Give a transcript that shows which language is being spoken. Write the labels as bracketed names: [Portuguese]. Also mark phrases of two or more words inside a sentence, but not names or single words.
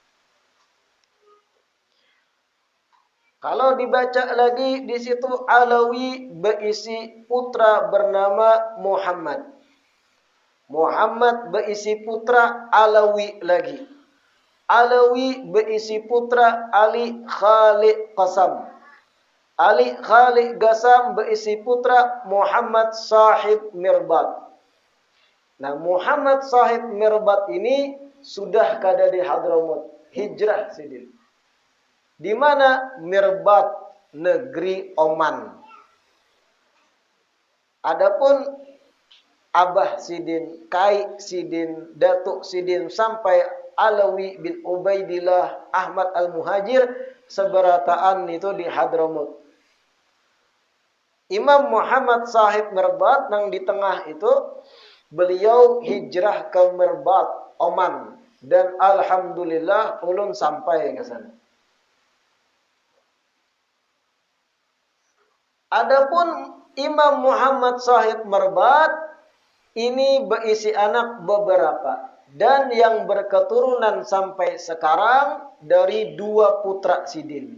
[Indonesian] Kalau dibaca lagi di situ Alawi berisi putra bernama Muhammad. Muhammad berisi putra Alawi lagi. Alawi berisi putra Ali Khalid Qasam. Ali Khalid Qasam berisi putra Muhammad Sahib Mirbat. [Banjar] Nah, Muhammad Sahib Mirbat ini sudah kada di Hadramut, hijrah sidin. [Indonesian] Di mana Mirbat, negeri Oman. Adapun Abah Sidin, Kai Sidin, Datuk Sidin sampai Alawi bin Ubaidillah Ahmad Al-Muhajir seberataan itu di Hadramut. Imam Muhammad Sahib Mirbat yang di tengah itu beliau hijrah ke Mirbat, Oman, dan alhamdulillah ulun sampai ke sana. Adapun Imam Muhammad Sahib Mirbat ini berisi anak beberapa dan yang berketurunan sampai sekarang dari dua putra Sidin.